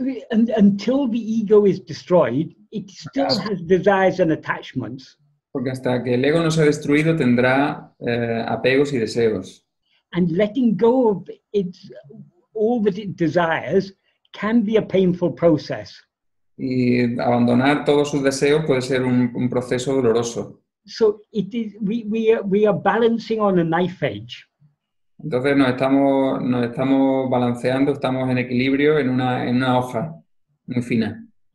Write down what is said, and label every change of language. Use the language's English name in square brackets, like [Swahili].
[English] Until the ego is destroyed, it still has desires and attachments. [Spanish] Porque hasta que el ego no sea destruido tendrá apegos y deseos. [English] And letting go of all that it desires can be a painful process. [Spanish] Y abandonar todos sus deseos puede ser un proceso doloroso. [English] So we are balancing on a knife edge. [Spanish] Entonces nos estamos balanceando, estamos en equilibrio en una hoja muy fina.